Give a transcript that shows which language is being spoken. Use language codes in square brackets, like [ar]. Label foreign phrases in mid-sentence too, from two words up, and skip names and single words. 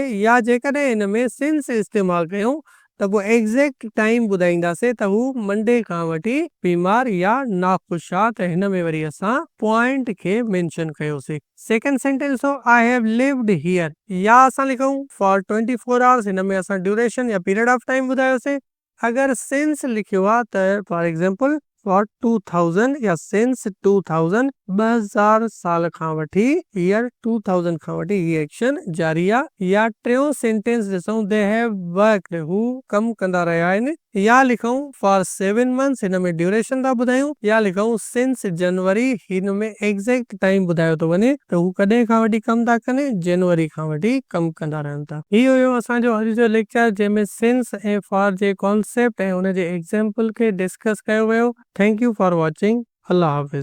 [sd] या जेकॾहिं हिन में सिंस इस्तेमालु कयूं त पोइ [en] exact time [sd] ॿुधाईंदासीं त हू मंडे खां वठी बीमार या नाख़ुशि आहे। त हिन में वरी असां पॉइंट खे मेंशन कयोसीं। [en] second sentence हो I have lived here, [sd] या असां लिखूं [en] for 24 hours. [sd] हिन में असां ड्यूरेशन या [en] period of time [sd] ॿुधायोसीं। अगरि सिंस लिखियो आहे त [en] for example for 2000 [sd] या [en] since 2000 [sd] 2000 साल खां वठी ईयर 2000 खां वठी हीअ एक्शन जारी आहे। या टियों सेंटेंस ॾिसूं [en] they have worked, [sd] हू कमु कंदा रहिया आहिनि। या लिखूं [en] for 7 months, [sd] हिन में ड्यूरेशन था ॿुधायूं। या लिखूं सिंस जनवरी, हिन में [en] exact time [sd] ॿुधायो थो वञे त हू कॾहिं खां वठी कमु था कनि, जनवरी खां वठी कमु कंदा रहनि था। इहो हुयो असांजो अॼु जो लेक्चर जंहिंमें सिंस ऐं फॉर जे कॉन्सेप्ट ऐं हुन जे एग्ज़ाम्पल खे डिस्कस कयो वियो। [en] thank you for watching. [ur] اللہ حافظ.